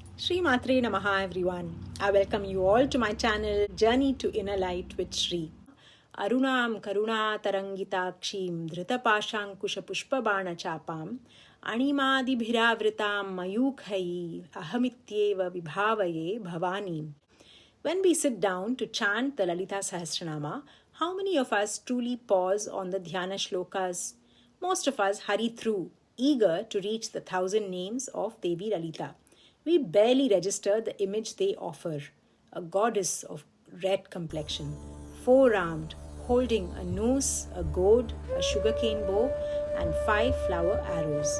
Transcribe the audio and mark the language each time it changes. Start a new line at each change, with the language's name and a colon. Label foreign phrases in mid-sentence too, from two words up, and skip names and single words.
Sanskrit: Shri Matre Namaha
English: everyone. I welcome you all to my channel Journey to Inner Light with Shri.
Sanskrit: Arunam Karuna Tarangitakshim Dhritapashankusha Pushpabana Chapam Animadi Bhiravritam Mayukhayi Ahamityeva Vibhavaye Bhavani.
English: When we sit down to chant the Lalita Sahasranama, how many of us truly pause on the
Sanskrit: Dhyana shlokas?
English: Most of us hurry through, eager to reach the 1,000 names of Devi Lalita. We barely register the image they offer, a goddess of red complexion, four-armed, holding a noose, a goad, a sugarcane bow, and 5 flower arrows.